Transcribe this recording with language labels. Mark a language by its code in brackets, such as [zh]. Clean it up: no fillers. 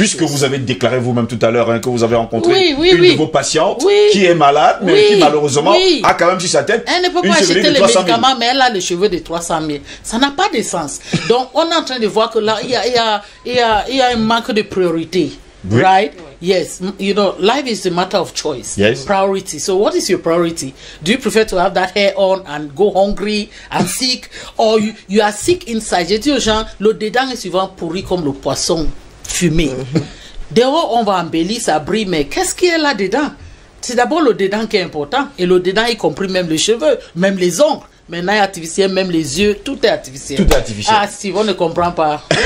[fr] Puisque vous avez déclaré vous-même tout à l'heure que vous avez rencontré une de vos patientes qui est malade, mais qui malheureusement a quand même sur sa tête. Elle ne peut pas acheter les médicaments, mais elle a les cheveux de 300 000. Ça n'a pas de sens. Donc, on est en train de voir que là, il y a un manque de priorité, right? [en] Yes, you know, life is a matter of choice. Yes. Priority. So what is your priority? Do you prefer to have that hair on and go hungry and sick, or you are sick inside? [fr] J'ai dit aux gens, le dedans est souvent pourri comme le poisson fumé. Dehors, on va embellir, ça brille, mais qu'est-ce qui est là dedans? C'est d'abord le dedans qui est important, et le dedans y compris même les cheveux, même les ongles. Maintenant, artificiel, même les yeux, tout est artificiel. Tout est artificiel. Ah, si, on ne comprend pas.